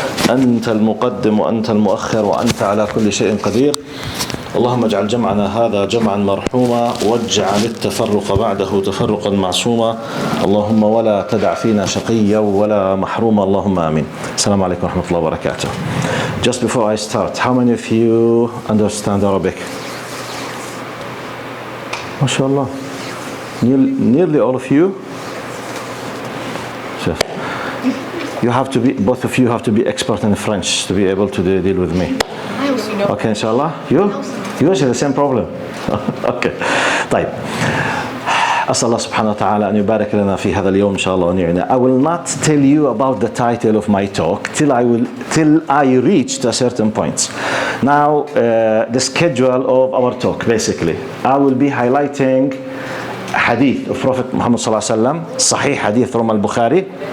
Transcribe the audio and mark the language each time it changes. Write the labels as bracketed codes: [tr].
[ar] أنت المقدم وأنت المؤخر وأنت على كل شيء قدير. اللهم اجعل جمعنا هذا جمعا مرحوما واجعل التفرق بعده تفرقا معصوما. اللهم ولا تدع فينا شقيا ولا محروما. اللهم آمين. السلام عليكم ورحمة الله وبركاته. [en] Just before I start, how many of you understand Arabic? MashaAllah. Nearly all of you. So, you have to be, both of you have to be expert in French to be able to deal with me. I also know. Okay, inshallah. You also the same problem. Okay. طيب. [ar] أسأل الله سبحانه وتعالى أن يبارك لنا في هذا اليوم إن شاء الله ونعنا. [en] I will not tell you about the title of my talk till I reach to a certain point. Now, the schedule of our talk, basically, I will be highlighting hadith of Prophet Muhammad sallallahu alaihi wasallam, Sahih hadith from Al-Bukhari.